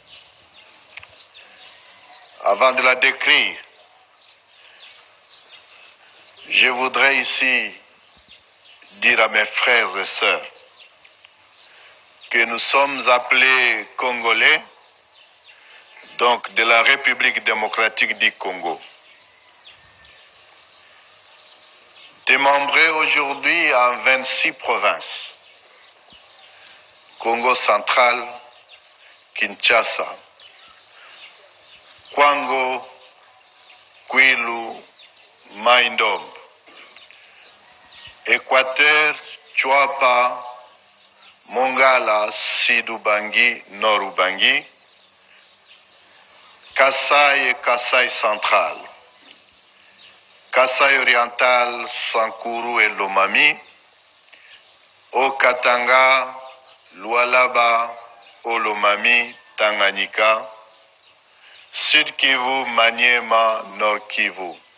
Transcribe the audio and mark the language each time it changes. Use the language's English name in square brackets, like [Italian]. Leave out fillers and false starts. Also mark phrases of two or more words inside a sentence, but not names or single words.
[French] Avant de la décrire, je voudrais ici dire à mes frères et sœurs que nous sommes appelés Congolais, donc de la République démocratique du Congo. démembré aujourd'hui en 26 provinces. Congo central, Kinshasa, Kwango, Kwilu, Mai-Ndombe, Équateur, Tchouapa, Mongala, Sud-Ubangi, Nord-Ubangi, Kasaï et Kasaï central, Kasaï oriental, Sankuru et Lomami, Haut-Katanga, Lualaba, Olomami, Tanganyika, Sud-Kivu, Maniema, Nord-Kivu,